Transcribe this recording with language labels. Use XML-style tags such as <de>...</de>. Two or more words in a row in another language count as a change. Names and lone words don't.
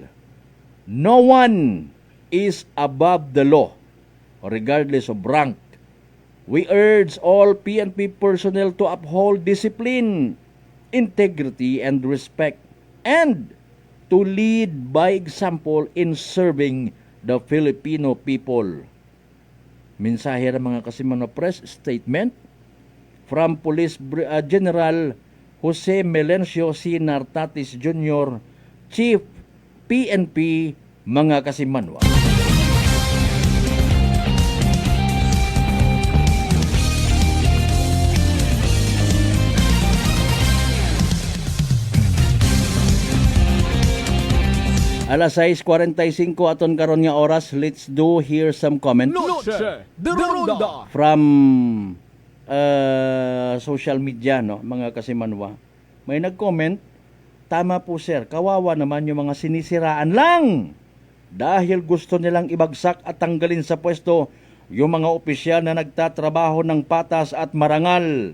<en>No one is above the law, regardless of rank. We urge all PNP personnel to uphold discipline, integrity, and respect, and to lead by example in serving the Filipino people.</en> <tl>Mensahe ng mga kasimano</tl> <en>press statement from</en> <tl>Police General Jose Melencio C.</tl> <hil>Nartatis Jr., Chief PNP, mga kasimanwa. Alas 6:45 aton karon nga oras.</hil> <en>Let's do hear some comment Noche de Ronda. from social media, no,</en> <hil>mga kasimanwa.</hil> <tl>May nag-comment, tama po sir, kawawa naman yung mga sinisiraan lang dahil gusto nilang ibagsak at tanggalin sa pwesto yung mga opisyal na nagtatrabaho ng patas at marangal.</tl>